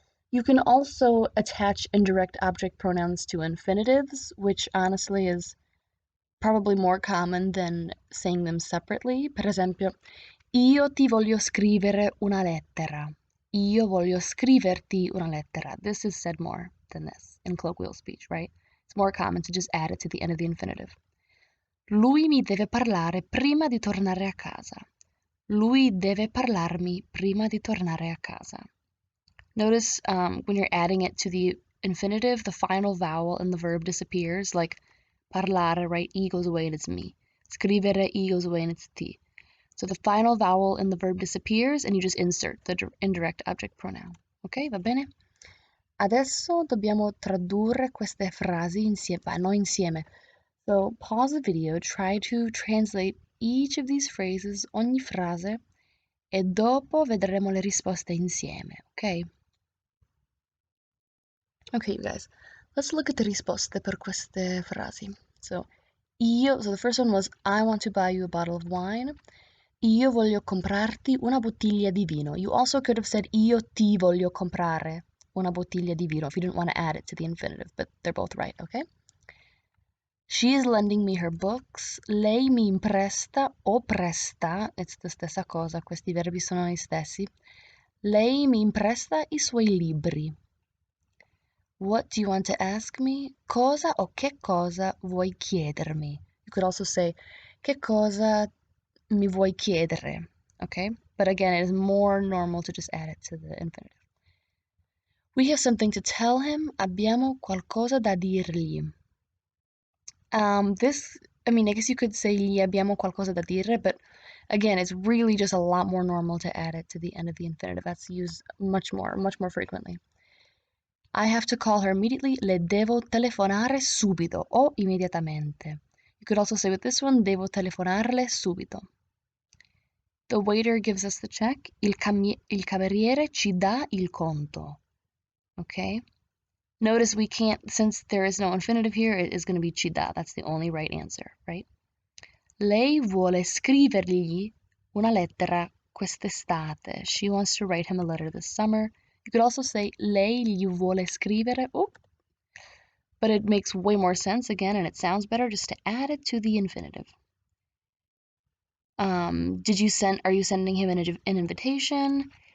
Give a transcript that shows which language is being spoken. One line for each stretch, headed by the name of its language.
English: You can also attach indirect object pronouns to infinitives, which honestly is probably more common than saying them separately.
Italian: Per esempio, io ti voglio scrivere una lettera. Io voglio scriverti una lettera.
English: This is said more than this in colloquial speech, right? It's more common to just add it to the end of the infinitive.
Italian: Lui mi deve parlare prima di tornare a casa. Lui deve parlarmi prima di tornare a casa.
English: Notice when you're adding it to the infinitive, the final vowel in the verb disappears, like parlare, right? E goes away and it's mi. Scrivere, E goes away and it's ti. So the final vowel in the verb disappears and you just insert the indirect object pronoun.
Italian: Ok, va bene? Adesso dobbiamo tradurre queste frasi insieme, noi insieme.
English: So pause the video, try to translate each of these phrases,
Italian: ogni frase, e dopo vedremo le risposte insieme, ok?
English: Okay, you guys, let's look at the
Italian: risposte per queste frasi.
English: So the first one was, I want to buy you a bottle of wine.
Italian: Io voglio comprarti una bottiglia di vino.
English: You also could have said,
Italian: io ti voglio comprare una bottiglia di vino
English: if you didn't want to add it to the infinitive, but they're both right, okay? She is lending me her books.
Italian: Lei mi impresta o presta,
English: it's the
Italian: stessa cosa, questi verbi sono gli stessi. Lei mi impresta i suoi libri.
English: What do you want to ask me?
Italian: Cosa o che cosa vuoi chiedermi?
English: You could also say,
Italian: che cosa mi vuoi chiedere?
English: Okay? But again, it is more normal to just add it to the infinitive. We have something to tell him.
Italian: Abbiamo qualcosa da dirgli.
English: I guess you could say
Italian: gli abbiamo qualcosa da dire,
English: but again, it's really just a lot more normal to add it to the end of the infinitive. That's used much more frequently. I have to call her immediately.
Italian: Le devo telefonare subito o immediatamente.
English: You could also say with this one,
Italian: devo telefonarle subito.
English: The waiter gives us the check.
Italian: Il cameriere ci dà il conto.
English: Okay? Notice we can't, since there is no infinitive here, it is going to be ci dà. That's the only right answer, right?
Italian: Lei vuole scrivergli una lettera quest'estate.
English: She wants to write him a letter this summer. You could also say
Italian: lei gli vuole scrivere.
English: Oh, but it makes way more sense again, and it sounds better just to add it to the infinitive. Are you sending him an invitation?